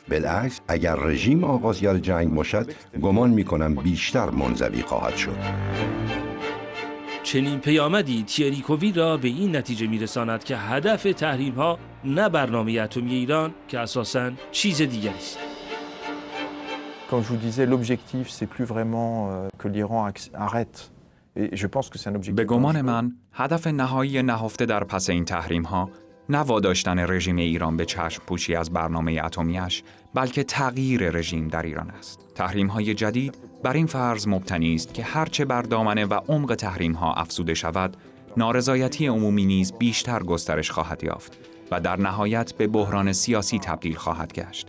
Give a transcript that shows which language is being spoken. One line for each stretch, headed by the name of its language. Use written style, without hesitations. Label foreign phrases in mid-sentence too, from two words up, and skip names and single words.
Persian: بالعکس اگر رژیم آغازگر جنگ باشد، گمان می‌کنم بیشتر منزوی خواهد شد. چنین پیامدی تیری کووید را به این نتیجه میرساند که هدف تحریم‌ها نه برنامه اتمی ایران که اساساً چیز دیگری است.
French: Comme je vous disais, l'objectif, c'est plus vraiment que l'Iran arrête. Et je pense que c'est un objectif.
Persian: به گمان من هدف نهایی نهفته در پس این تحریم‌ها نه واداشتن رژیم ایران به چشم پوشی از برنامه اتمی‌اش، بلکه تغییر رژیم در ایران است. تحریم‌های جدید بر این فرض مبتنی است که هرچه بر دامنه و عمق تحریم‌ها افزوده شود، نارضایتی عمومی نیز بیشتر گسترش خواهد یافت و در نهایت به بحران سیاسی تبدیل خواهد گشت.